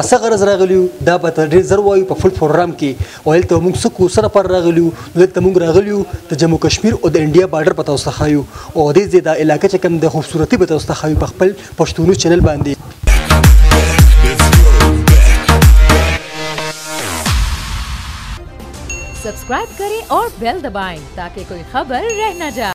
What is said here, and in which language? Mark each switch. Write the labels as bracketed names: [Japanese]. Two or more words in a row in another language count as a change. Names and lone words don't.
[Pashto] څه غرض راغلي یو دا به تر ډېر زر وایو په [English] full program [Pashto] کې او هلته موږ څه کوو څه لپاره راغلي یو دلته موږ راغلي یو د جموں کشمیر او د انډیا بارډر په تاسو ته ښایو او دې ځای دا علاقه چې کوم د خوبصورتي به تاسو ته ښایو په خپل پښتو [English] news channel [Pashto] باندې [Urdu] سبسکرائب کریں اور بیل دبائیں تاکہ کوئی خبر رہ نہ جائے.